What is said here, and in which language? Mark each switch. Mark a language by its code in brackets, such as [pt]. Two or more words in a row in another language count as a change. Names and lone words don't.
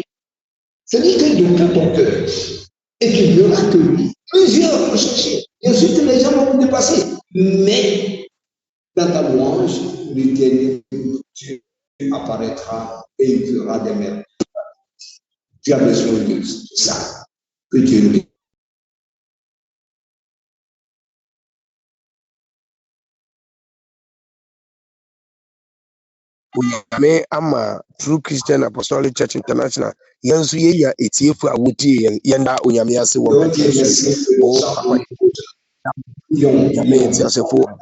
[fr] C'est-à-dire que de tout ton cœur, et tu verras que lui, plusieurs vont chercher. Bien sûr que les gens vont vous dépasser, mais dans ta louange, l'Éternel, Dieu apparaîtra et il fera des merveilles. Tu as besoin de ça. Que Dieu nous bénisse. [ak] Onyame ama True Christian Apostolic Church International yɛn nso yɛyɛ etiefo a wotie yɛn da Onyame ase wɔ Onyame eti asefo